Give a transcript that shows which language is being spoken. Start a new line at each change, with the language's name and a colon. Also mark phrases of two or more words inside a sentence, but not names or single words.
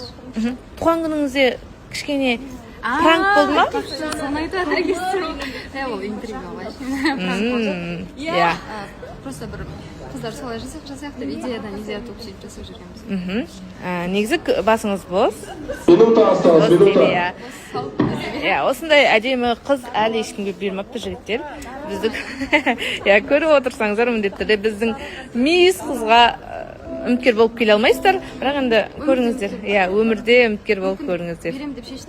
Kazakh: Туған күніңізде кішкене пранк болды ма? Соны айтады екенсің. Ол интрига ғой. Иә. Просто бір қыздар солай жасайық деп идеядан идея туып сөйтіп жасап жүргенбіз. Негізі басыңыз бос.
Russian: Минута осталось, минута.
Kazakh: Иә, осындай әдемі қыз әлі ешкімге бермепті жігіттер. Біздің, иә, көріп отырсаңыздар міндетті түрде біздің мисс қызға үміткер болып келе алмайсыздар, бірақ енді көріңіздер. Иә, өмірде үміткер болып көріңіздер. Берем деп шештім.